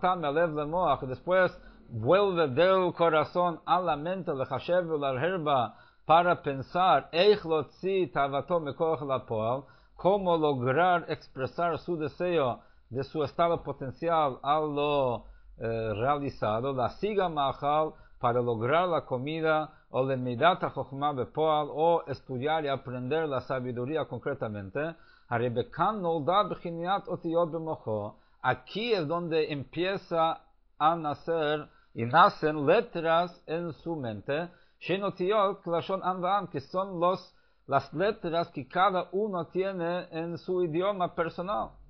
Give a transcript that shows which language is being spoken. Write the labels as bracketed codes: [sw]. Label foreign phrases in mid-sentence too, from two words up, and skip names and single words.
[es] después vuelve del corazón a la mente, para pensar cómo lograr expresar su deseo de su estado potencial a lo realizado, la [he] השיג מאכל [es] para lograr la comida, o la [he] מידת החכמה בפועל, [es] o estudiar y aprender la sabiduría concretamente. Aquí es donde empieza a nacer y nacen letras en su mente, que son las letras que cada uno tiene en su idioma personal.